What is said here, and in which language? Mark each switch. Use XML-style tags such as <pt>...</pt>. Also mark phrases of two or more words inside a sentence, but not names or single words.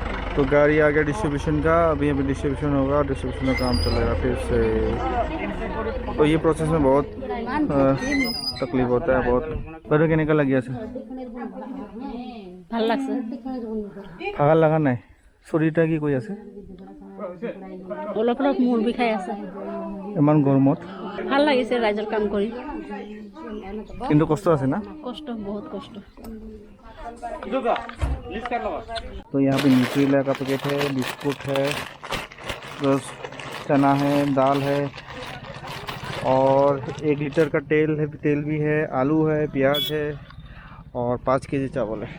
<hi>तो गाड़ी आ गया डिस्ट्रीब्यूशन का, अभी अभी डिस्ट्रीब्यूशन होगा, डिस्ट्रीब्यूशन का काम चलेगा फिर से। तो ये प्रोसेस में बहुत तकलीफ होता है, बहुत बड़े के निकल लग गया सर</hi> <as>ভাল লাগছে ভাগৰ লগা নাই শৰীৰটা কি কৈ আছে অলপ অলপ মূৰ বিষাই আছে ইমান গৰমত ভাল লাগিছে ৰাইজৰ কাম কৰি কিন্তু কষ্ট আছে না কষ্ট বহুত কষ্ট</as> <hi>तो यहाँ पे न्यूट्रीला का पैकेट है, बिस्कुट है, बस चना है, दाल है और 1 लीटर का तेल भी है, आलू है, प्याज है और 5 केजी चावल है।</hi>